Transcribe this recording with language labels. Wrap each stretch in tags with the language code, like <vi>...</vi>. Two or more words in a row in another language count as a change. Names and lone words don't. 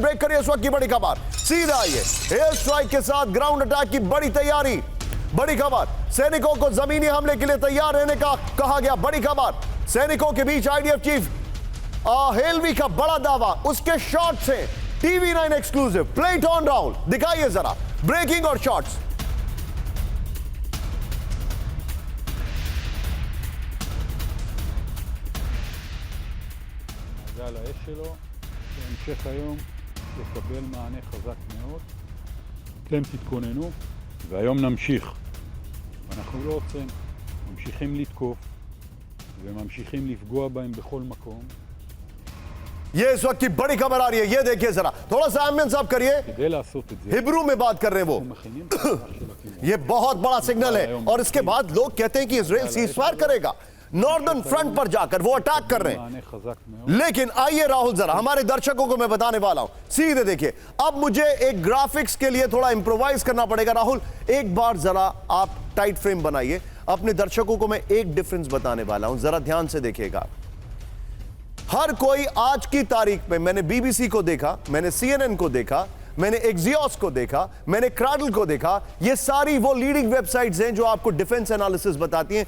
<hi>ब्रेक करिए इस वक्त की बड़ी खबर। सीधे आइए,</hi> <en>air strike</en> <hi>के साथ</hi> <en>ground attack</en> <hi>की बड़ी तैयारी। बड़ी खबर, सैनिकों को जमीनी हमले के लिए तैयार रहने का कहा गया। बड़ी खबर, सैनिकों के बीच आईडीएफ चीफ हेलवी का बड़ा दावा, उसके शॉट्स हैं TV9 एक्सक्लूसिव।</hi> <en>play it on round,</en> <hi>दिखाइए जरा ब्रेकिंग और शॉट्स।</hi> <he>מעגל האש שלו, בהמשך היום יקבל מענה חזק מאוד. אתם תתכוננו, והיום נמשיך. אנחנו לא עוצרים, ממשיכים לתקוף, וממשיכים לפגוע בהם בכל מקום.</he> <hi>ये इस वक्त की बड़ी खबर आ रही है, ये देखिए जरा, थोड़ा सा एम्बियंस आप करिए।</hi> <he>כדי לעשות את זה,</he> <hi>हिब्रू में बात कर रहे हैं वो।</hi> <he>מכינים את המערך של הכיוון.</he> <hi>ये बहुत बड़ा सिग्नल है, और इसके बाद लोग कहते हैं कि इजराइल सीज़फायर करेगा।</hi> <en>northern front</en> <hi>पर जाकर वो अटैक कर रहे हैं।</hi> <he>מענה חזק מאוד.</he> <hi>लेकिन आइए राहुल, जरा हमारे दर्शकों को मैं बताने वाला हूं, सीधे देखिए। अब मुझे एक ग्राफिक्स के लिए थोड़ा इंप्रोवाइज करना पड़ेगा। राहुल, एक बार जरा आप</hi> <en>tight frame</en> <hi>बनाइए। अपने दर्शकों को मैं एक डिफरेंस बताने वाला हूं, जरा ध्यान से देखिएगा। हर कोई आज की तारीख में, मैंने बीबीसी को देखा, मैंने CNN को देखा, मैंने एक्सियोस को देखा, मैंने क्राडल को देखा, ये सारी वो</hi> <en>leading websites</en> <hi>हैं जो आपको</hi> <en>defence analysis</en> <hi>बताती हैं।</hi>